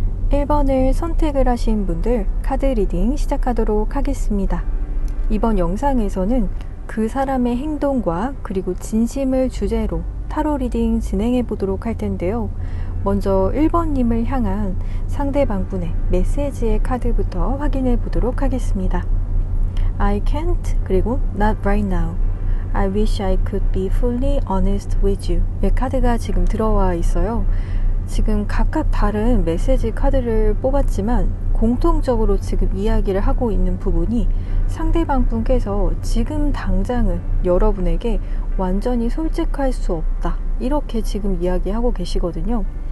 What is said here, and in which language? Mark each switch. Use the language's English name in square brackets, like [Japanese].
[Korean] (1번을) 선택을 하신 분들 카드 리딩 시작하도록 하겠습니다. 이번 영상에서는 그 사람의 행동과 그리고 진심을 주제로 타로 리딩 진행해 보도록 할 텐데요. 먼저 1번님을 향한 상대방분의 메시지의 카드부터 확인해 보도록 하겠습니다. [English] I can't [Korean] 그리고 [English] not right now. I wish I could be fully honest with you. [Korean] 이 카드가 지금 들어와 있어요. 지금 각각 다른 메시지 카드를 뽑았지만 공통적으로 지금 이야기를 하고 있는 부분이 상대방 분께서 지금 당장은 여러분에게 완전히 솔직할 수 없다, 이렇게 지금 이야기하고 계시거든요.